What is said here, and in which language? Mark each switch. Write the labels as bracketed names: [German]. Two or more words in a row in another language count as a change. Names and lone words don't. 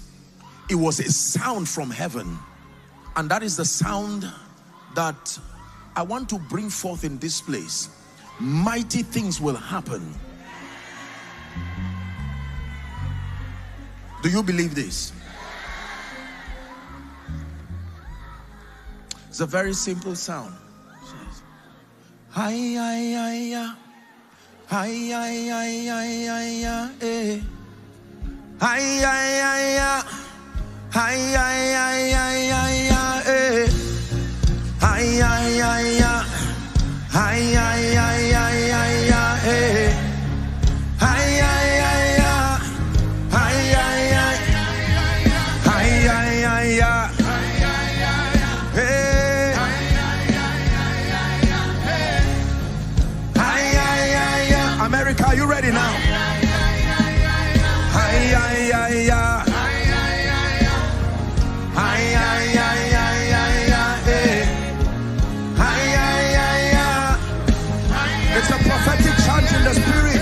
[English] It was a sound from heaven, and that is the sound that I want to bring forth in this place. Mighty things will happen. Do you believe this? It's a very simple sound. Hi, hi, hi, hi. Hi, hi, hi, hi, hi, hi, eh. Hi, hi, hi, hi. Hi, hi, hi, hi, hi, hi, eh. Hi, hi, hi, hi. Hi, hi, hi, hi, hi, hi, eh. Hi, hi, hi, hi. Hi, hi, hi. Hi, hi, hi, hi. Hey. Hi, hi, hi, hi. America, are you ready now? Hi, hi, hi, hi. It's a prophetic chant in the spirit.